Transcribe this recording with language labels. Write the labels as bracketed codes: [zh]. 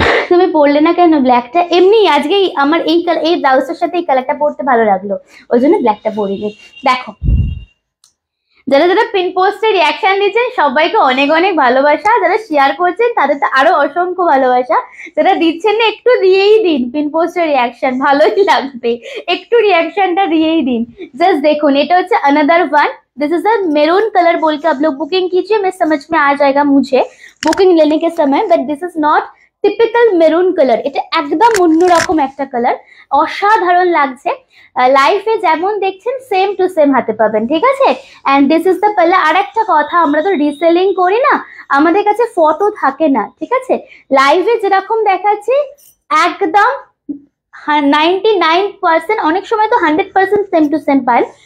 [bn] তুমি পরলে না কেন ব্ল্যাকটা? এমনি আজকেই আমার এই ব্লাউজটার সাথে এই কালারটা পরতে ভালো লাগলো, ওই জন্য ব্ল্যাকটা পরিনি। দেখো যারা যারা পিন পোস্টে রিয়াকশন দিচ্ছেন সবাইকে অনেক অনেক ভালোবাসা, যারা শেয়ার করছেন তাদের তো আরো অসংখ্য ভালোবাসা, যারা দিচ্ছেন না একটু দিয়েই দিন পিন পোস্টের রিয়াকশন, ভালোই লাগবে, একটু রিয়াকশনটা দিয়েই দিন। জাস্ট দেখুন এটা হচ্ছে [en] another one, this is a maroon colour [hi] बोल के आप लोग बुकिंग कीजिए, मैं समझ में आ जाएगा मुझे बुकिंग लेने के समय, [en] but this is not [bn] typical maroon colour, এটা একদম অন্যরকম একটা কালার, অসাধারণ লাগছে। লাইফে যেমন দেখছেন সেম টু সেম হাতে পাবেন, ঠিক আছে। [en] And this is the palla. [bn] আর একটা কথা, আমরা তো রিসেলিং করি না, আমাদের কাছে ফটো থাকে না, ঠিক আছে। লাইভে যেরকম দেখাচ্ছি একদম 99%, অনেক সময় তো 100% সেম টু সেম পান।